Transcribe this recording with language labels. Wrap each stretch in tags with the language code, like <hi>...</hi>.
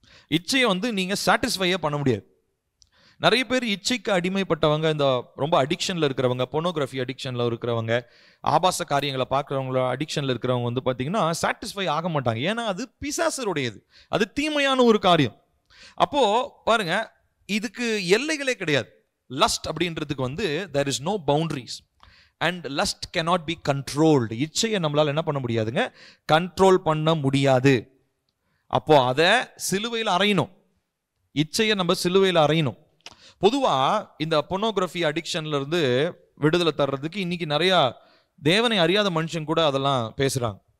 <ta>இச்சையை வந்து நீங்க சாட்டிஸ்ஃபையே பண்ண முடியாது. நிறைய பேர் இச்சைக்கு அடிமைப்பட்டவங்க, இந்த ரொம்ப அடிக்ஷன்ல இருக்கிறவங்க, போனோகிராஃபி அடிக்ஷன்ல இருக்கிறவங்க, ஆபாச காரியங்களை பார்க்குறவங்கள அடிக்ஷன்ல இருக்கிறவங்க வந்து பார்த்தீங்கன்னா சாட்டிஸ்ஃபை ஆக மாட்டாங்க. ஏன்னா அது பிசாசருடையது, அது தீமையான ஒரு காரியம். அப்போ பாருங்க, இதுக்கு எல்லைகளே கிடையாது.</ta> <en>lust</en> <ta>அப்படின்றதுக்கு வந்து</ta> <en>there is no boundaries and lust cannot be controlled.</en> <ta>இச்சையை நம்மளால என்ன பண்ண முடியாதுங்க, கண்ட்ரோல் பண்ண முடியாது. அப்போ அதை சிலுவையில் அறையணும். இச்சையை நம்ம சிலுவையில் அறையணும். பொதுவா இந்த பொனோகிராஃபி அடிக்ஷன்ல இருந்து விடுதலை தர்றதுக்கு இன்னைக்கு நிறைய தேவனை அறியாத மனுஷன் கூட அதெல்லாம் பேசுறாங்க.</ta>